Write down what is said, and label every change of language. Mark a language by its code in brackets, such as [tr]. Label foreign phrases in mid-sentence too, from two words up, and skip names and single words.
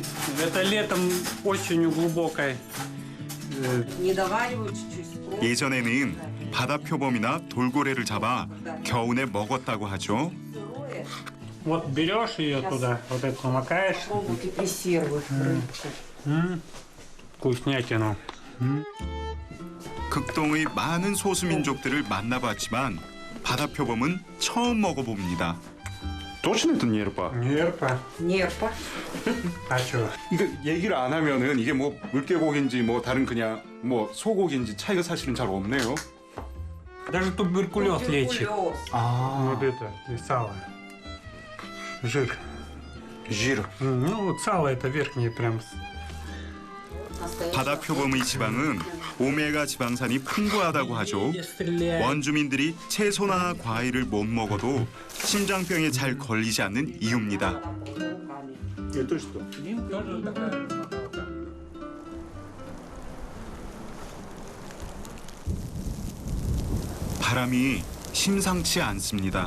[ru] Это летом осенью глубокой. Не доваривают чуть-чуть. [ko] 예전에는 바다 표범이나 돌고래를 잡아 겨우내 먹었다고 하죠. [ru] Вот берешь ее туда, вот это намокаешь. Пробуйте консервы. Вкуснятину. [ko] 극동의 많은 소수민족들을 만나봤지만 바다 표범은 처음 먹어봅니다. [ru] Точно это нерпа? Нерпа. Нерпа. А что? [ko] 이거 얘기를 안 하면은 이게 뭐 물개고기인지 뭐 다른 그냥 뭐 소고기인지 차이가 사실은 잘 없네요. [ru] Даже туберкулез лечит. 아, Вот это, и сало. Жир. жир. Ну, вот сало это верхнее прям. [ko] 바다 표범의 지방은 오메가 지방산이 풍부하다고 하죠. 원주민들이 채소나 과일을 못 먹어도 심장병에 잘 걸리지 않는 이유입니다. 바람이 심상치 않습니다.